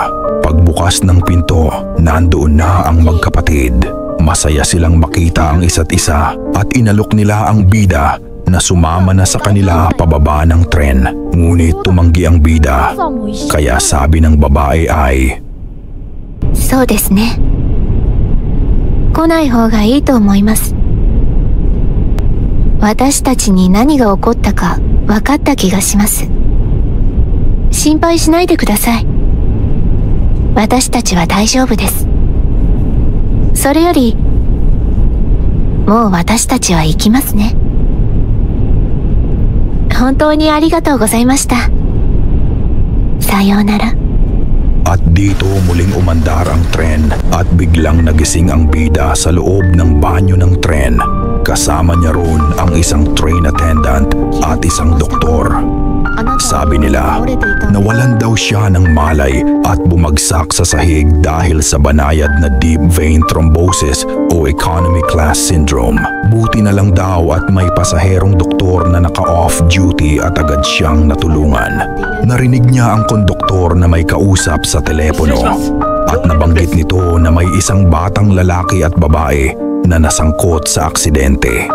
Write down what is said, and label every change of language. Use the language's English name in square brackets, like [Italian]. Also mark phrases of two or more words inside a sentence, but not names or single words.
[Filipino] Pagbukas ng pinto, nandoon na ang magkapatid. Masaya silang makita ang isa't isa at inalok nila ang bida na sumama na sa kanila pababa ng tren. Ngunit tumanggi ang bida. Kaya sabi ng babae ay, [Japanese] そうですね。来ない方がいいと思います。私たちに何が起こったか分かった気がします。心配しないでください。私たちは大丈夫です。それより、もう私たちは行きますね。本当にありがとうございました。さようなら。 [Filipino] At dito muling umandar ang tren at biglang nagising ang bida sa loob ng banyo ng tren. Kasama niya roon ang isang [English] train attendant [Filipino] at isang doktor. Sabi nila, nawalan daw siya ng malay at bumagsak sa sahig dahil sa banayad na [English] deep vein thrombosis [Filipino] o [English] economy class syndrome. [Filipino] Buti na lang daw at may pasaherong doktor na naka- [English] off duty [Filipino] at agad siyang natulungan. Narinig niya ang konduktor na may kausap sa telepono at nabanggit nito na may isang batang lalaki at babae na nasangkot sa aksidente.